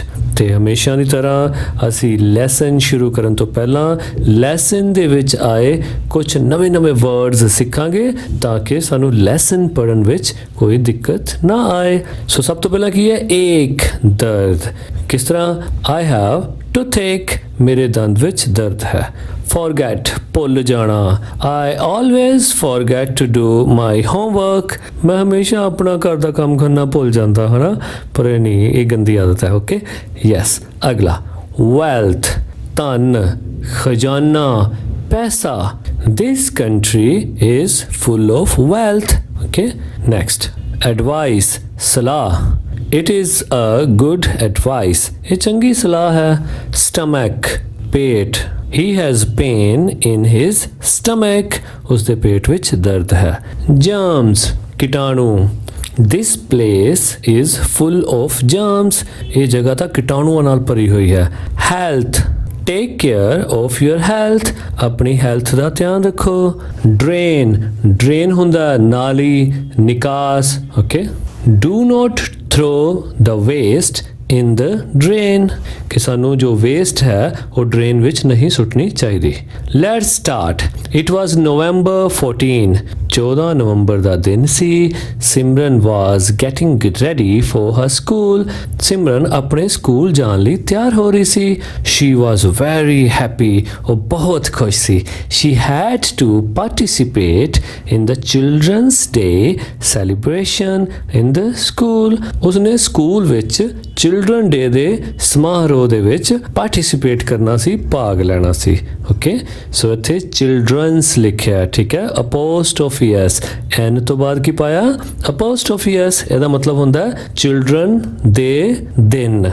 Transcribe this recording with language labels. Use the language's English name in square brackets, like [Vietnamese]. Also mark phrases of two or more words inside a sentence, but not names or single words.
[Punjabi] ਤੇ ਹਮੇਸ਼ਾ ਦੀ ਤਰ੍ਹਾਂ ਅਸੀਂ ਲੈਸਨ ਸ਼ੁਰੂ ਕਰਨ ਤੋਂ ਪਹਿਲਾਂ ਲੈਸਨ ਦੇ ਵਿੱਚ ਆਏ ਕੁਝ ਨਵੇਂ-ਨਵੇਂ ਵਰਡਸ ਸਿੱਖਾਂਗੇ ਤਾਂ ਕਿ ਸਾਨੂੰ ਲੈਸਨ ਪੜ੍ਹਨ ਵਿੱਚ ਕੋਈ ਦਿੱਕਤ ਨਾ ਆਏ। ਸੋ ਸਭ ਤੋਂ ਪਹਿਲਾਂ ਕੀ ਹੈ? ਏਕ, ਦਰਦ। ਕਿਸ ਤਰ੍ਹਾਂ? [English] I have toothache, [Punjabi] ਮੇਰੇ ਦੰਦ ਵਿੱਚ ਦਰਦ ਹੈ। [English] forget, [Punjabi] ਭੁੱਲ ਜਾਣਾ। [English] I always forget to do my homework, [Punjabi] ਮੈਂ ਹਮੇਸ਼ਾ ਆਪਣਾ ਘਰ ਦਾ ਕੰਮ ਕਰਨਾ ਭੁੱਲ ਜਾਂਦਾ ਹਾਂ ਨਾ, ਪਰ ਇਹ ਨਹੀਂ, ਇਹ ਗੰਦੀ ਆਦਤ ਹੈ। [English] okay, yes. [Punjabi] ਅਗਲਾ, wealth, ਧਨ, ਖਜ਼ਾਨਾ, ਪੈਸਾ। [English] This country is full of wealth. Okay, next, advice, ਸਲਾਹ। It is a good advice, [Punjabi] ਇਹ ਚੰਗੀ ਸਲਾਹ ਹੈ। [English] stomach, ਪੇਟ। He has pain in his stomach, [Punjabi] ਉਸਦੇ ਪੇਟ ਵਿੱਚ ਦਰਦ ਹੈ। [English] germs, ਕੀਟਾਣੂ। This place is full of germs, [Punjabi] ਇਹ ਜਗ੍ਹਾ ਤਾਂ ਕੀਟਾਣੂਆਂ ਨਾਲ ਭਰੀ ਹੋਈ ਹੈ। [English] health, take care of your health, [Punjabi] ਆਪਣੀ ਹੈਲਥ ਦਾ ਧਿਆਨ ਰੱਖੋ। [English] drain, drain [Punjabi] ਹੁੰਦਾ ਨਾਲੀ, ਨਿਕਾਸ। ਓਕੇ, [English] do not throw the waste in the drain, [Punjabi] ਕਿ ਸਾਨੂੰ ਜੋ ਵੇਸਟ ਹੈ ਉਹ ਡਰੇਨ ਵਿੱਚ ਨਹੀਂ ਸੁੱਟਣੀ ਚਾਹੀਦੀ। [English] Let's start. It was November 14, [Punjabi] 14 ਨਵੰਬਰ ਦਾ ਦਿਨ ਸੀ। [English] ਸਿਮਰਨ was getting ready for her school, [Punjabi] ਸਿਮਰਨ ਆਪਣੇ ਸਕੂਲ ਜਾਣ ਲਈ ਤਿਆਰ ਹੋ ਰਹੀ ਸੀ। [English] She was very happy, [Punjabi] ਉਹ ਬਹੁਤ ਖੁਸ਼ ਸੀ। [English] She had to participate in the Children's Day celebration in the school, [Punjabi] ਉਸਨੇ ਸਕੂਲ ਵਿੱਚ ਚਿਲਡਰਨ ਡੇ ਦੇ ਸਮਾਰੋਹ ਦੇ ਵਿੱਚ ਪਾਰਟਿਸਿਪੇਟ ਕਰਨਾ ਸੀ, ਭਾਗ ਲੈਣਾ ਸੀ। ਓਕੇ, ਸੋ ਇੱਥੇ ਚਿਲਡਰਨਸ ਲਿਖਿਆ। ਠੀਕ ਹੈ, [English] apostrophe s, [Punjabi] ਐਨ ਤੋਂ ਬਾਅਦ ਕੀ ਪਾਇਆ? [English] apostrophe s. [Punjabi] ਇਹਦਾ ਮਤਲਬ ਹੁੰਦਾ ਚਿਲਡਰਨ ਦੇ ਦਿਨ।